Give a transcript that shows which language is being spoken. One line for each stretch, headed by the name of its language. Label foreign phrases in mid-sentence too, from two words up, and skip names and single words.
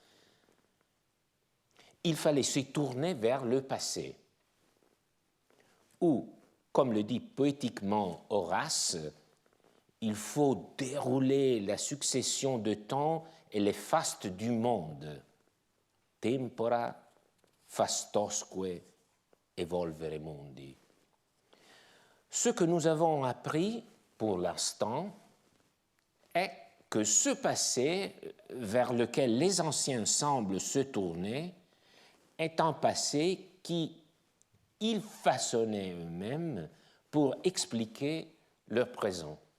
French: il fallait se tourner vers le passé, où, comme le dit poétiquement Horace, il faut dérouler la succession de temps et les fastes du monde.
Latin: Tempora fastosque evolvere mundi.
French: Ce que nous avons appris pour l'instant est que ce passé vers lequel les anciens semblent se tourner est un passé qu'ils façonnaient eux-mêmes pour expliquer leur présent.